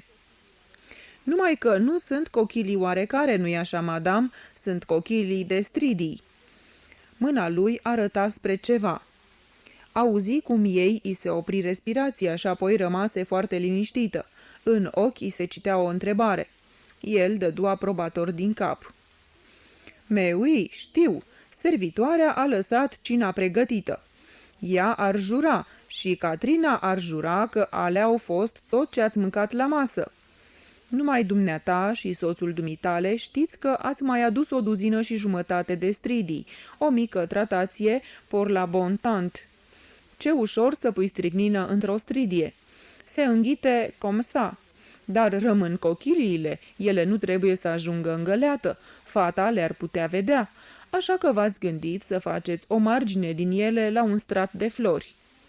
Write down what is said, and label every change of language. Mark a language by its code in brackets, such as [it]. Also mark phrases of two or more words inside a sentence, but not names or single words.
[ro] "Numai că nu sunt cochilii oarecare, nu-i așa, madame? Sunt cochilii de stridii." Mâna lui arăta spre ceva. Auzi cum ei îi se opri respirația și apoi rămase foarte liniștită. În ochi îi se citea o întrebare. El dădu aprobator din cap. [fr] "Mais oui, [ro] știu. Servitoarea a lăsat cina pregătită. Ea ar jura și Katrina ar jura că alea au fost tot ce ați mâncat la masă. Numai dumneata și soțul dumitale știți că ați mai adus 1,5 duzine de stridii, o mică tratație [fr] por la bon tant. [ro] Ce ușor să pui stricnină într-o stridie. Se înghite [fr] cum sa. [ro] Dar rămân cochiliile, ele nu trebuie să ajungă în găleată, fata le-ar putea vedea, așa că v-ați gândit să faceți o margine din ele la un strat de flori."